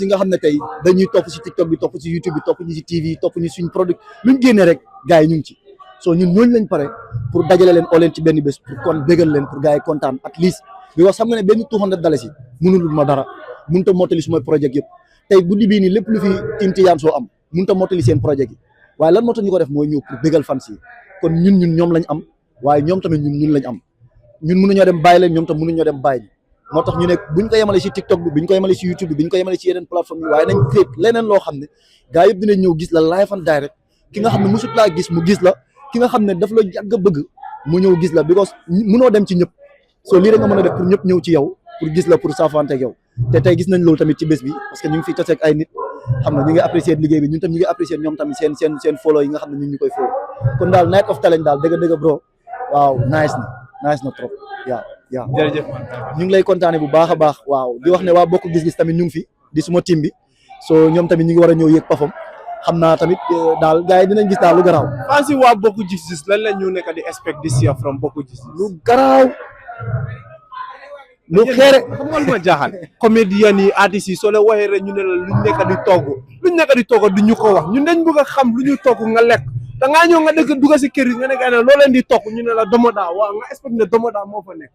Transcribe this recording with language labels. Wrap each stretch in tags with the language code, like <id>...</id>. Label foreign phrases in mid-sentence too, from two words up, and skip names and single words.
<wo>nga xam ne tey dañuy topp si TikTok bi topp si YouTube bi topp ñu si TV topp ñu suñ produit luñ génnee rek gars yi ñu ngi ci so ñun ñooñu lañ pare pour dajale leen oo leen ci benn bés pour kon bégal leen pour gars yi kontaan</wo> <en>at least because</en> <wo>xam nga ne benn $200 mënulul ma dara mënut a mottali sumay projet yëpp tey guddi bii nii lépp lu fi Team Tidiane Sow am mënut a mottali seen projet yi waaye lan moo tax ñu ko def mooy ñëw pour bégal fans yi kon ñun ñoom lañ am waaye ñoom tamit ñun lañ am ñun mënuñoo dem bàyyi leen ñoom tam mënuñoo dem bàyyi moo tax ñu ne buñ ko yemale si TikTok bi buñ ko yemale si YouTube bi buñ ko yemale si yeneen plateforme yi waaye nañ créé leneen loo xam ne gars yëpp dinañ ñëw gis la</wo> <en>live and direct</en> <wo>ki nga xam ne musut laa gis mu gis la ki nga xam ne daf la yàgg a bëgg mu ñëw gis la because mënoo dem ci ñëpp soo lii rek nga mën a def pour ñëpp ñëw ci yow pour gis la pour saafante ak yow te tey gis nañ loolu tamit ci bés bi</wo> <fr>parce que</fr> <wo>ñu ngi fi taseeg ay nit xam nga ñu ngi apprécier liggéey bi ñun tam ñu ngi apprécier ñoom tamit seen follow yi nga xam ne ñun ñu koy follow kon daal</wo> <en>night of talent</en> <wo>daal dëgg bro waaw nice na trop yaa jërëjëf ñu ngi lay kontaane bu baax a baax waaw di wax ne waa bokk gis-gis tamit ñu ngi fi di suma team bi so ñoom tamit ñu ngi war a ñëw yëg pafam xam naa tamit daal gars yi dinañ gis daal lu garaaw fans yi waa bokk gis-gis lan la ñu nekk di</wo> <en>expect this year from</en> <wo>bokk gis-gis lu garaaw lu xeere xam nga lu ma jaaxal comédien yi artistes yi soo leen waxee rek ñu ne la luñ nekk di togg du ñu ko wax ñun dañ bëgg a xam lu ñu togg nga lekk da ngaa ñëw nga dëkk dugg si kër yi nga ne gars yi loo leen di togg ñu ne la domoda waaw nga expect ne domoda moo fa nekk</wo>